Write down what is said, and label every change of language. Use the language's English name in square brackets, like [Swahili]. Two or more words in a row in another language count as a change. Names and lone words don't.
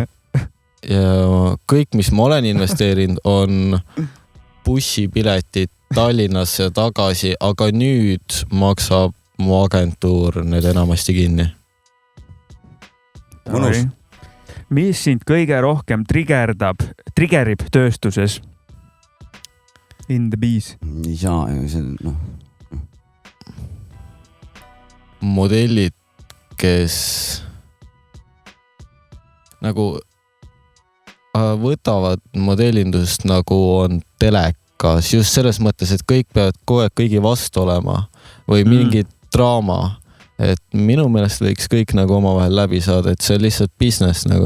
[Estonian] ja kõik, mis ma olen investeerinud, on bussipiletid Tallinnasse tagasi, aga nüüd maksab mu agentuur need enamasti kinni. Mõnus. Mis sind kõige rohkem triggerib tööstuses? [English] In the bees. [Estonian] Ei saa, see modellid, kes nagu võtavad modellindust nagu on telekas, just selles mõttes, et kõik peavad kogu aeg kõigi vastu olema või mingi draama, et minu meelest võiks kõik nagu omavahel läbi saada, et see on lihtsalt business nagu.